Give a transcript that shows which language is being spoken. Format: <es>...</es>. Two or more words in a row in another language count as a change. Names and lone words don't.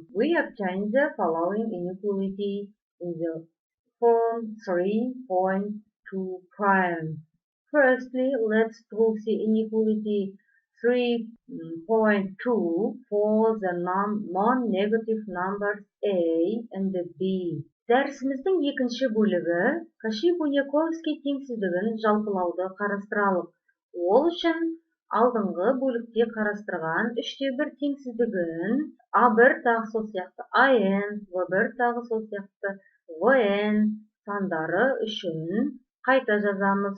<en>We obtain the following inequality in the form 3.2 prime. Firstly, let's prove the inequality 3.2 for the non-negative numbers a and b.</en> <kk>Дәрісіміздің екінші бөлігі Каши-Буняковский теңсіздігін жалпылауды қарастыралық. Ол үшін алдыңғы бөлікте қарастырған 3/1 теңсіздігін А1 тағы сол сияқты АН, В1 тағы сол сияқты ВН сандары үшін қайта жазамыз.</kk>